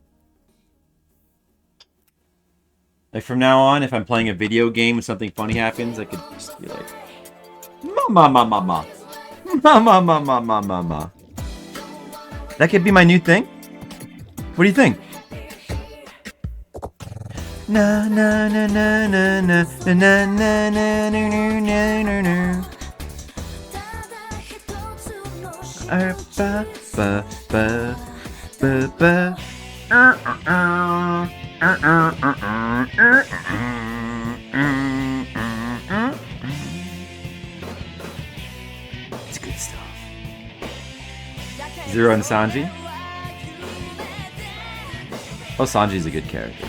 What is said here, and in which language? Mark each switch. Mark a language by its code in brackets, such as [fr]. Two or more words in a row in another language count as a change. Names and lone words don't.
[en] Like from now on, if I'm playing a video game and something funny happens, I could just be like, Mama. That could be my new thing. What do you think? Na na na na na na na na na na na na na. Ba ba ba. It's good stuff. Zero and Sanji. Oh, Sanji's a good character.